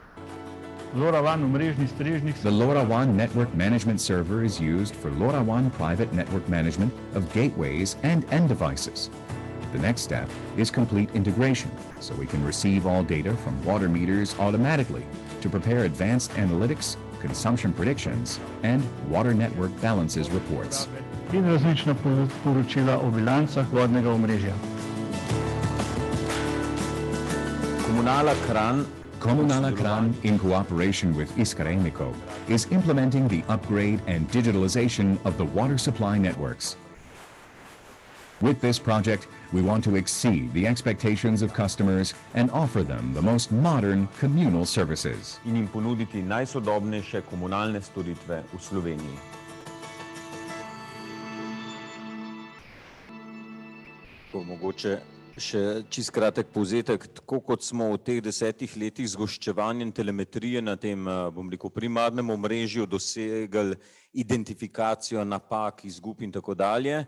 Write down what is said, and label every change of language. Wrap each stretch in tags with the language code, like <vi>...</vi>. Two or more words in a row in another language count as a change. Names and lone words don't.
<en>The LoRaWAN Network Management Server is used for LoRaWAN private network management of gateways and end devices. The next step is complete integration, so we can receive all data from water meters automatically to prepare advanced analytics, consumption predictions, and water network balances reports.</en> <sl>In različna poročila o bilancah vodnega omrežja.</sl> <en>Komunala Kran, in cooperation with Iskar-Emiko, is implementing the upgrade and digitalization of the water supply networks. With this project, we want to exceed the expectations of customers and offer them the most modern communal services.</en> <sl>In jim ponuditi najsodobnejše komunalne storitve v Sloveniji. Mogoče še čist kratek povzetek, tako kot smo v teh 10 letih z goščevanjem telemetrije na tem, bom rekel, primarnem omrežju dosegali identifikacijo napak, izgub in tako dalje.</sl>